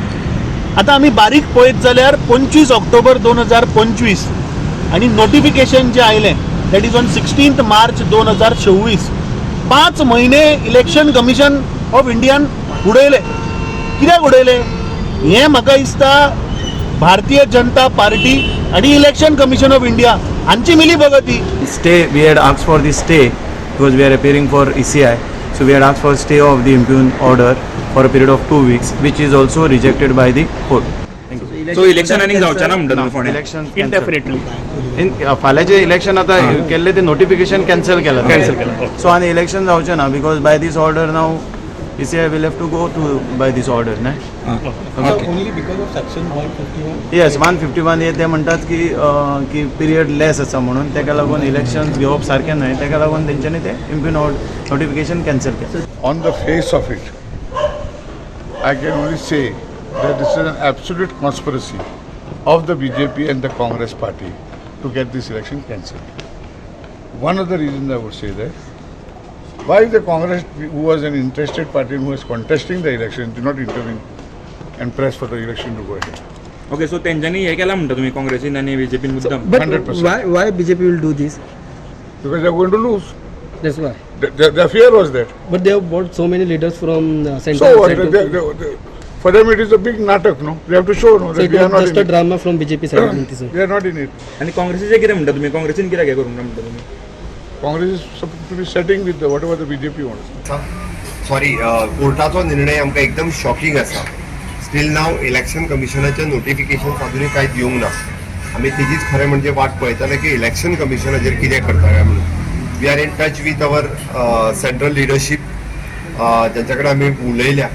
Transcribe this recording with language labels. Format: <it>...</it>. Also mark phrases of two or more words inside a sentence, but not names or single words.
<kok>आतां आमी बारीक पळयत जाल्यार 25 ऑक्टोबर 2025 आनी नोटिफिकेशन जें आयलें</kok> <en>that is on</en> <kok>16 मार्च 2026. 5 म्हयने इलेक्शन कमिशन ऑफ इंडियान उडयले. कित्याक उडयले हें म्हाका दिसता भारतीय जनता पार्टी आनी इलेक्शन कमिशन ऑफ इंडिया हांची मिली भगती.</kok> <en>Stay, we had asked for the stay because we are appearing for ECI. So we had asked for stay of the impugn order for a period of 2 weeks, which is also rejected by the court.</en> <kok>सो इलेक्शन आनी जावचें ना म्हणटा तुमी फोंड्या?</kok> <en>Election Indefinitely.</en> <kok>फाल्यांचे इलेक्शन आतां केल्लें तें नोटिफिकेशन कॅन्सल केलां. सो आनी इलेक्शन जावचें ना</kok> <en>because by this order now ECI will have to go to by this order, ना? Only because of section 151?</en> <kok>Yes, 151 हे ते म्हणटात की</kok> <en>period less</en> <kok>आसा म्हणून तेका लागून इलेक्शन घेवप सारकें न्हय तेका लागून तेंच्यांनी ते</kok> <en>impugn notification</en> <kok>कॅन्सल केलें.</kok> <en>On the face of it, I can only say that this is an absolute conspiracy of the BJP and the Congress party to get this election cancelled. One of the reasons I would say that, why the Congress, who was an interested party and who was contesting the election, did not intervene and press for the election to go ahead? ओके,</en> <kok>सो तेंच्यांनी हे केलां म्हणटा तुमी काँग्रेसीन आनी BJPन मुद्दाम? 100%.</kok> <en>Why BJP will do this? Because they are going to lose. That's why. Their fear was that. But they have brought so many leaders from So central. what? For them it is a big natak, no? They have to show, no, So that it we are was not just in a it. drama from BJP side. They are not in it.</en> <kok>आनी काँग्रेसीचें कितें म्हणटा तुमी? काँग्रेसीन कित्याक हे करूंक ना म्हणटा तुमी?</kok> <en>Congress is supposed to be setting with whatever the BJP wants. सॉरी,</en> <kok>कोर्टाचो निर्णय आमकां एकदम शॉकिंग आसा.</kok> <en>still now</en> <kok>इलेक्शन कमिशनाचें नोटिफिकेशन अजूनय कांय दिवंक ना. आमी तेजीच खरें म्हणजे वाट पळयताले की इलेक्शन कमिशन हाजेर कितें करता काय म्हणून.</kok> <en>we are in touch with our central leadership,</en> <kok>त्यांच्या कडेन आमी उलयल्या.</kok>